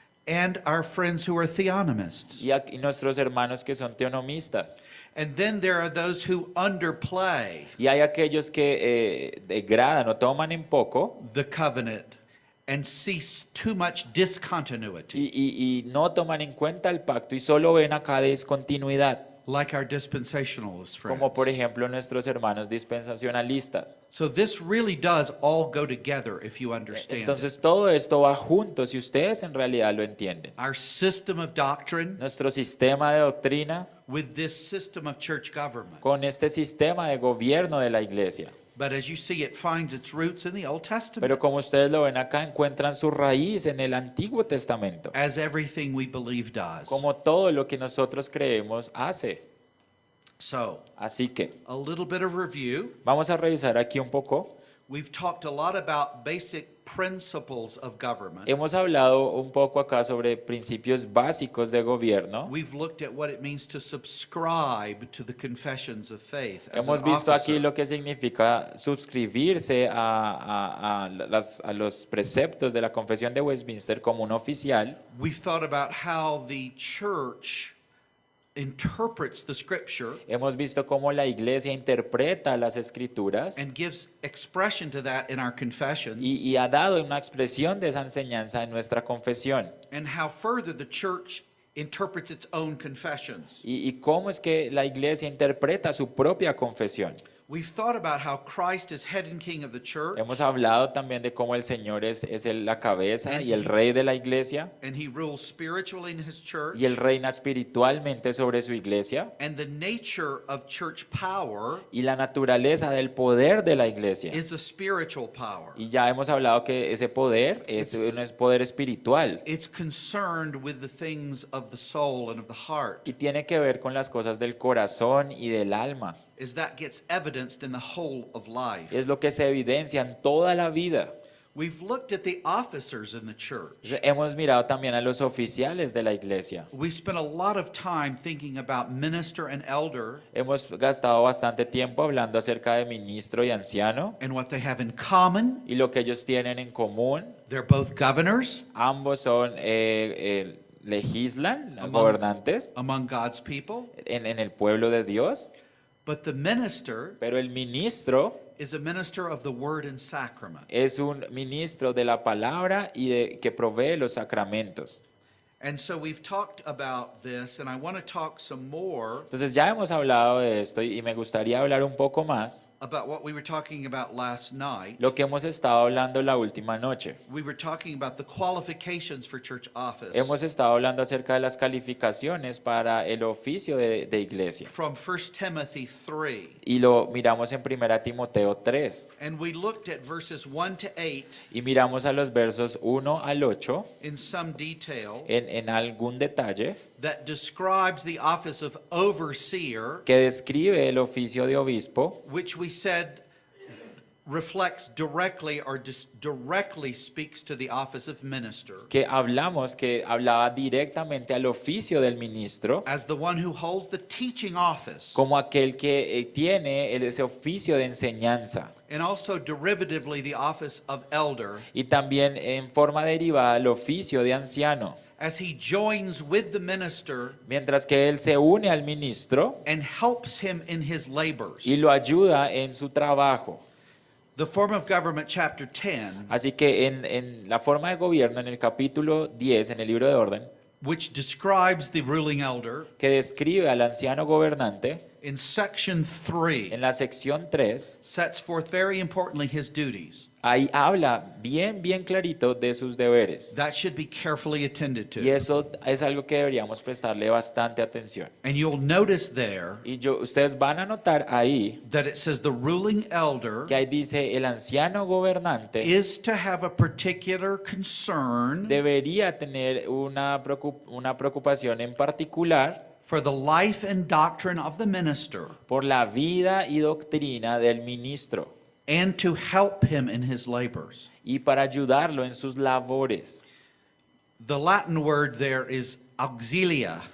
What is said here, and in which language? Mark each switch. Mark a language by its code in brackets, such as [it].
[en] and our friends who are theonomists. [es] y nuestros hermanos que son teonomistas. [en] And then there are those who underplay [es] Y hay aquellos que degradan o toman en poco [en] the covenant and see too much discontinuity, [es] y no toman en cuenta el pacto y solo ven acá discontinuidad, [en] like our dispensationalist friends. [es] como por ejemplo nuestros hermanos dispensacionalistas. [en] So this really does all go together if you understand it. [es] Entonces todo esto va junto si ustedes en realidad lo entienden. [en] Our system of doctrine [es] Nuestro sistema de doctrina [en] with this system of church government. [es] con este sistema de gobierno de la iglesia. [en] But as you see, it finds its roots in the Old Testament, [es] Pero como ustedes lo ven acá, encuentran su raíz en el Antiguo Testamento, [en] as everything we believe does. [es] como todo lo que nosotros creemos hace. [en] So, [es] Así que [en] a little bit of review. [es] vamos a revisar aquí un poco. [en] We've talked a lot about basic principles of government. [es] Hemos hablado un poco acá sobre principios básicos de gobierno. [en] We've looked at what it means to subscribe to the confessions of faith as [es] Hemos [en] an [es] visto aquí [en] officer. [es] lo que significa suscribirse a los preceptos de la Confesión de Westminster como un oficial. [en] We've thought about how the church interprets the scripture [es] Hemos visto cómo la iglesia interpreta las escrituras [en] and gives expression to that in our confessions, [es] y ha dado una expresión de esa enseñanza en nuestra confesión. [en] and how further the church interprets its own confessions. [es] Y cómo es que la iglesia interpreta su propia confesión. [en] We've thought about how Christ is head and king of the church, [es] Hemos hablado también de cómo el Señor es la cabeza y el rey de la iglesia, [en] and he rules spiritually in his church, [es] y él reina espiritualmente sobre su iglesia, [en] and the nature of church power [es] y la naturaleza del poder de la iglesia. [en] is a spiritual power. [es] Y ya hemos hablado que ese poder es un poder espiritual [en] It's concerned with the things of the soul and of the heart, [es] y tiene que ver con las cosas del corazón y del alma. [en] as that gets evidenced in the whole of life. [es] Es lo que se evidencia en toda la vida. [en] We've looked at the officers in the church. [es] Hemos mirado también a los oficiales de la iglesia. [en] We spent a lot of time thinking about minister and elder [es] Hemos gastado bastante tiempo hablando acerca de ministro y anciano [en] and what they have in common. [es] y lo que ellos tienen en común. [en] They're both governors [es] Ambos son legislan, [en] Among- [es] gobernantes [en] among God's people, [es] en el pueblo de Dios, [en] but the minister [es] pero el ministro [en] is a minister of the word and sacrament. [es] es un ministro de la palabra y que provee los sacramentos. [en] And so we've talked about this, and I want to talk some more [es] Entonces ya hemos hablado de esto y me gustaría hablar un poco más [en] about what we were talking about last night. [es] lo que hemos estado hablando la última noche. [en] We were talking about the qualifications for church office [es] Hemos estado hablando acerca de las calificaciones para el oficio de iglesia. [en] from 1 Timothy 3. [es] Y lo miramos en 1 Timoteo 3. [en] And we looked at verses 1 to 8 [es] Y miramos a los versos 1 al 8 [en] in some detail [es] en algún detalle [en] that describes the office of overseer, [es] que describe el oficio de obispo, [en] which we said reflects directly or directly speaks to the office of minister, [es] que hablaba directamente al oficio del ministro, [en] as the one who holds the teaching office, [es] como aquel que tiene ese oficio de enseñanza, [en] and also derivatively the office of elder, [es] y también en forma derivada el oficio de anciano, [en] as he joins with the minister [es] mientras que él se une al ministro [en] and helps him in his labors. [es] y lo ayuda en su trabajo. [en] The form of government, chapter 10, [es] Así que en la forma de gobierno, en el capítulo 10, en el libro de orden, [en] which describes the ruling elder, [es] que describe al anciano gobernante, [en] in section 3, [es] en la sección 3, [en] sets forth very importantly his duties. [es] ahí habla bien clarito de sus deberes. [en] That should be carefully attended [es] Y [en] to. [es] eso es algo que deberíamos prestarle bastante atención. [en] And you'll notice there [es] Y ustedes van a notar ahí [en] that it says the ruling elder [es] que ahí dice el anciano gobernante [en] is to have a particular concern [es] debería tener una preocupación en particular [en] for the life and doctrine of the minister [es] por la vida y doctrina del ministro [en] and to help him in his labors. [es] y para ayudarlo en sus labores. [en] The Latin word there is auxilia,